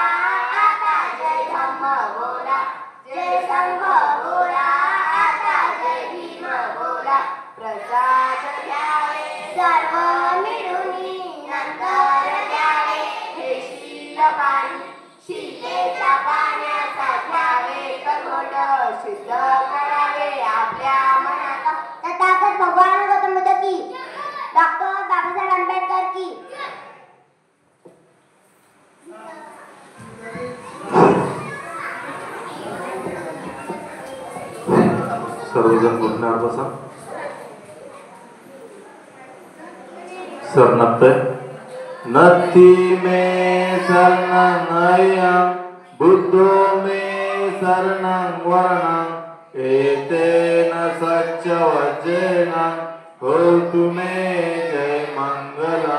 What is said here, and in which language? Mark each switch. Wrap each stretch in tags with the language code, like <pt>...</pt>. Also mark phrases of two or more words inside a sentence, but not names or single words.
<mr>आता जय धम्म बोला जय संघ बोला आता जय भीम बोला प्रसाद द्यावे सर्व मिळून नंतर द्यावे हे शील पाणी शिलेच्या पाण्याचा घ्यावे कघोट शुद्ध करावे आपल्या मनात तथागत भगवान गौतम बुद्ध की डॉक्टर बाबासाहेब आंबेडकर की सर्वजण घुटण्यावर बसा.</mr> <pi>सर नत्ते नत्थी में शरणं बुद्धो में शरणं वरणं एतेन सच्चवचेन होतु मे जय मंगलम.</pi>